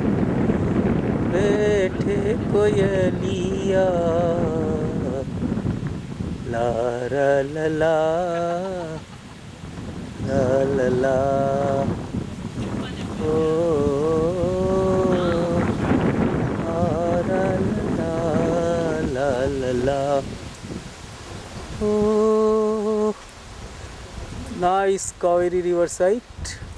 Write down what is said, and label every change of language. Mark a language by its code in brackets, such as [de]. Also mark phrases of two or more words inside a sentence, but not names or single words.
[hi] बैठे कोयलिया ला ला ला ला ला ला ला ओ ला ला ला ला ला ओ [en] nice Kaveri river site.